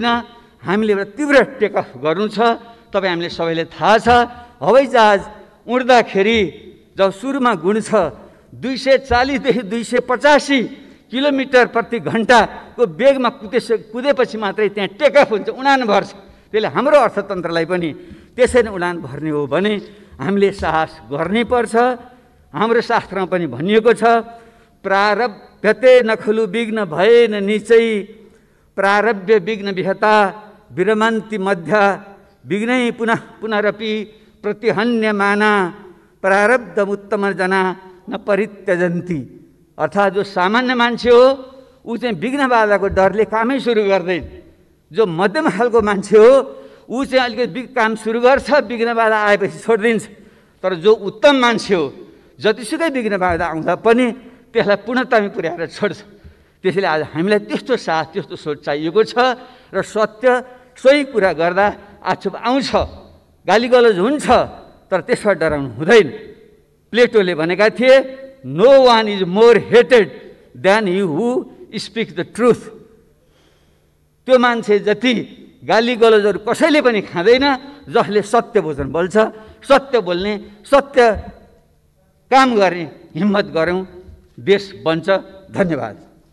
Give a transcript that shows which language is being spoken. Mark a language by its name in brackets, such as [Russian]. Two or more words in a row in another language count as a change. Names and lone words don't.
[Nepali] हामीले एउटा तीव्र टेकअफ गर्नु छ। तपाईँ हामीले सबैले थाहा छ, हवाईजहाज उड्दाखेरि जब सुरुमा गुण छ 240 देखि 285 किलोमिटर प्रति घन्टाको वेगमा कुदेपछि मात्रै त्यहाँ टेकअफ हुन्छ, उडान भर्छ। त्यसले हाम्रो अर्थतन्त्रलाई पनि त्यसरी उडान भर्ने हो भने हामीले साहस गर्नै पर्छ। हाम्रो शास्त्रमा पनि भनिएको छ, [Sanskrit] प्रारब्धते नखलु विघ्न भएन निचै, प्रारब्ध विघ्न विहता विरमन्ति मध्या, विघ्नै पुनः पुनरपि प्रतिहन्यमाना, प्रारब्ध उत्तम जना न परित्यजन्ति। [Nepali] अर्थात् जो सामान्य मान्छे हो ऊ चाहिँ विघ्न बाधाको डरले कामै सुरु गर्दैन। जो मध्यम खालको मान्छे हो ऊ चाहिँ अलिकति काम सुरु गर्छ, विघ्न बाधा आएपछि छोडिदिन्छ। तर जो उत्तम मान्छे हो जतिसुकै विघ्न बाधा आउँदा पनि त्यसलाई पूर्णतामा पुर्याएर छोड्छ। त्यसैले आज हामीलाई त्यस्तो साथ, त्यस्तो सोच चाहिएको छ। र सत्य सोही कुरा गर्दा आक्षेप आउँछ, गालीगलौज हुन्छ, तर त्यसबाट डराउनु हुँदैन। प्लेटोले भनेका थिए, [English] no one is more hated than you who speak the truth. [Nepali] त्यो मान्छे जति गालीगलौजहरू कसैले पनि खाँदैन जसले सत्य वचन बोल्छ। सत्य बोल्ने, सत्य काम गर्ने हिम्मत गरौँ, देश बन्छ। धन्यवाद।